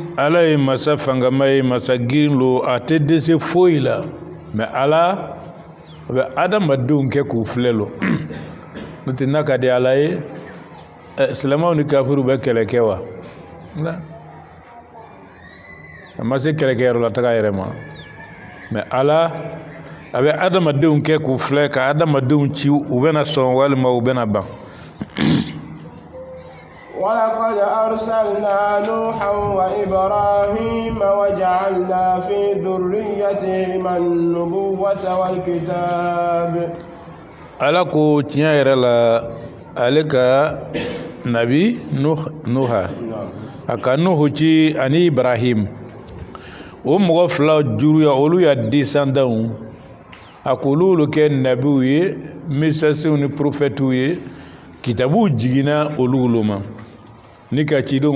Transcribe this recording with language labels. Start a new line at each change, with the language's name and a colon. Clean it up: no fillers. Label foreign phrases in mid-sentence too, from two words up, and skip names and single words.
Bambara: Ala ye masa fangama ye masa girin lo a tɛ dɛsɛ foyi la mais Ala a bɛ adamadenw kɛ k'u filɛ lo n'o tɛ n'a ka di Ala ye silamɛw ni kafiriw bɛ kɛlɛ kɛ wa a ma se kɛlɛkɛyɔrɔ la taga yɛrɛ ma mais Ala a bɛ adamadenw kɛ k'u filɛ ka adamadenw ci u bɛna sɔn walima u bɛna ban
Arabic: ولقد أرسلنا نوحا وإبراهيم وجعلنا في ذريتهما النبوة والكتاب
Bambara: Ala ko tiɲɛ yɛrɛ la ale ka nabi Nuha a ka Nuhu ci ani Ibrahim o mɔgɔ fila juruya olu ya descendants a k'olu kɛ nabiw ye messages ni prophètes ye kitabu jiginna olu ma ni ka cidenw